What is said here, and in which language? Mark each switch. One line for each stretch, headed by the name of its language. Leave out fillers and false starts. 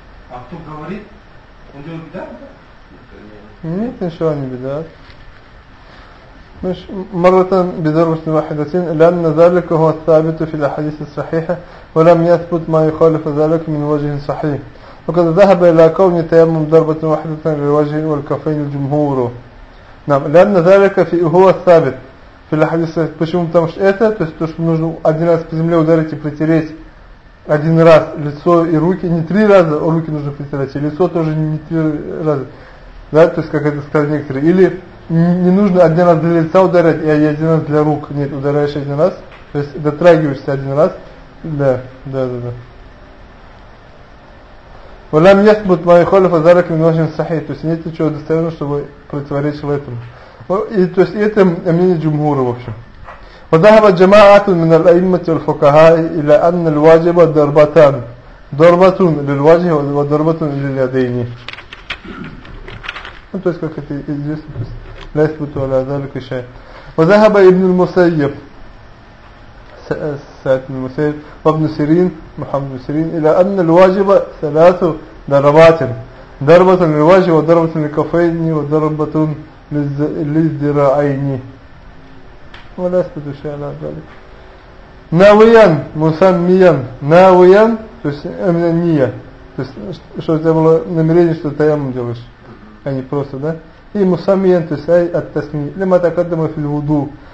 Russian: А кто говорит? Он делает беда? Нет, ничего не беда.
Arabic: Марратан бидарбатин вахидатин лянна залика хуа ас-сабиту фи ал-хадиси ас-сахиха ва лам ясбут ма юхалифу залика мин ваджхин сахих. وقد ذهب إلى كون تيمم ضربة واحدة للوجه والكفين الجمهور. نعم لأن ذلك في هو الثابت في الحديث.
Russian: Почему потому что это, то есть то, что нужно один раз по земле ударить и протереть один раз лицо и руки, не три раза, руки нужно протереть, и лицо тоже не три раза. Да, то есть как это сказали некоторые. Или не нужно один раз для лица ударять, а один раз для рук. Нет, ударяешь один раз, то есть дотрагиваешься один раз. Да.
Arabic: ولم يثبت ما يخالف ذلك من وجه صحيح.
Russian: То есть нет ничего достоверного, чтобы противоречило этому. И то есть это мнение джумхура, в общем.
Arabic: وذهب جماعة من الأئمة والفقهاء إلى أن الواجب ضربتان. ضربة للوجه وضربة لليدين.
Russian: Ну то есть как это известно,
Arabic: لا يثبت على ذلك شيء. وذهب ابن المسيب سعد بن المسيب وابن سيرين محمد بن سيرين إلى أن الواجب ثلاثة ضربات. ضربة للوجه وضربة للكفين وضربة للذراعين. ولا يثبت شيء على ذلك. ناويا مسميا ناويا
Russian: то есть
Arabic: من النية.
Russian: То есть что у тебя было намерение, что ты ему делаешь, а не просто, да?
Arabic: И мусамия,
Russian: то есть
Arabic: ай от тасми. Лима такадама фил вуду.